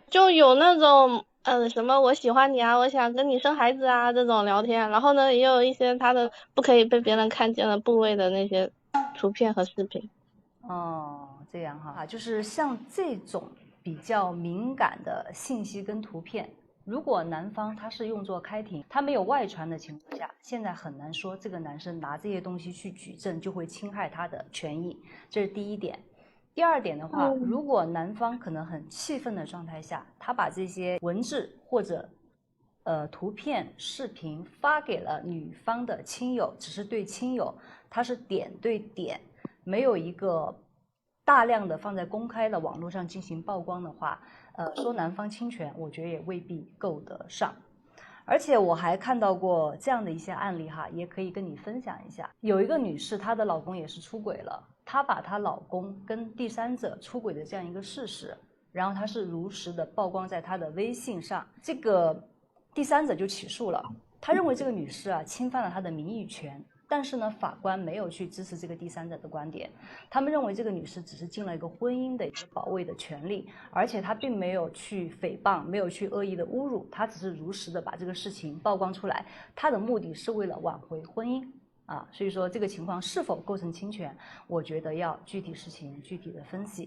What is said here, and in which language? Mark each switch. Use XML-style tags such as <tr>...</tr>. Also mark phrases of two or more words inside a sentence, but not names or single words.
<zh>就有那種什麼我喜歡你啊，我想跟你生孩子啊这種聊天，然後呢也有一些他的不可以被別人看見的部位的那些圖片和視頻。哦，這樣哈，就是像這種比較敏感的信息跟圖片，如果男方他是用作開庭，他沒有外傳的情況下，現在很難說這個男生拿這些東西去舉證就會侵害他的權益，這是第一點。第二點的話，如果男方可能很氣憤的狀態下，他把這些文字或者圖片、視頻發給了女方的親友，只是對親友，他是點對點，沒有一個大量的放在公開的網絡上進行曝光的話，說男方侵權，我覺得也未必夠得上。而且我還看到過這樣的一些案例哈，也可以跟你分享一下。有一個女士，她的老公也是出軌了，她把她老公跟第三者出軌的這樣一個事實，然後她是如實的曝光在她的微信上，這個第三者就起訴了。他認為這個女士啊侵犯了他的名譽權，但是呢，法官沒有去支持這個第三者的觀點，他們認為這個女士只是盡了一個婚姻的一個保衛的權利，而且她並沒有去誹謗，沒有去惡意的侮辱，她只是如實的把這個事情曝光出來，她的目的是為了挽回婚姻啊，所以說這個情況是否構成侵權，我覺得要具體事情具體的分析。</zh>